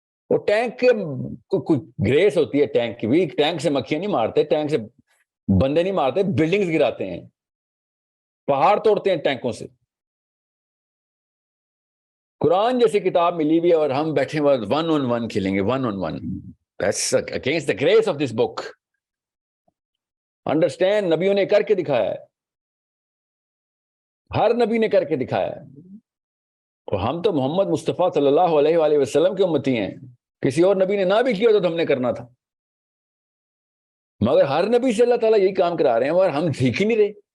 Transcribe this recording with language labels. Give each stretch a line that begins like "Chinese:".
Urdu: وہ ٹینک کے کوئی گریس ہوتی ہے ٹینک کی بھی. ٹینک سے مکھیاں نہیں مارتے، ٹینک سے بندے نہیں مارتے، بلڈنگز گراتے ہیں، پہاڑ توڑتے ہیں ٹینکوں سے. قرآن جیسی کتاب ملی ہوئی ہے اور ہم بیٹھے ہوئے 1-on-1 کھیلیں گے.
English: 1-on-1 That's against the grace of this book.
Urdu: Understand, نبیوں نے کر کے دکھایا ہے، ہر نبی نے کر کے دکھایا ہے. اور ہم تو محمد مصطفیٰ صلی اللہ علیہ وآلہ وسلم کے امتی ہیں. کسی اور نبی نے نہ بھی کیا تو ہم نے کرنا تھا. مگر ہر نبی سے اللہ تعالیٰ یہی کام کرا رہے ہیں مگر ہم سیکھ ہی نہیں رہے.